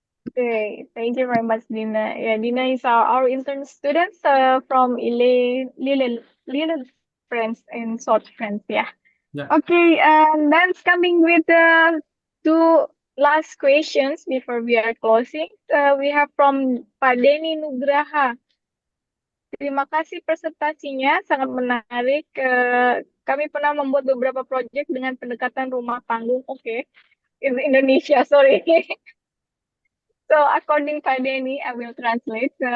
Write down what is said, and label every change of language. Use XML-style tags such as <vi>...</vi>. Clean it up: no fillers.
<en>Okay, thank you very much, Dina. Yeah, Dina is our intern students from Lille France in South France. Yeah. Yeah. Okay, and then coming with the two last questions before we are closing. We have from Pak Denny Nugraha.</en> <id>Terima kasih presentasinya, sangat menarik. Kami pernah membuat beberapa proyek dengan pendekatan rumah panggung.</id> <en>Okay, in Indonesia, sorry. So according to Denny, I will translate.</en>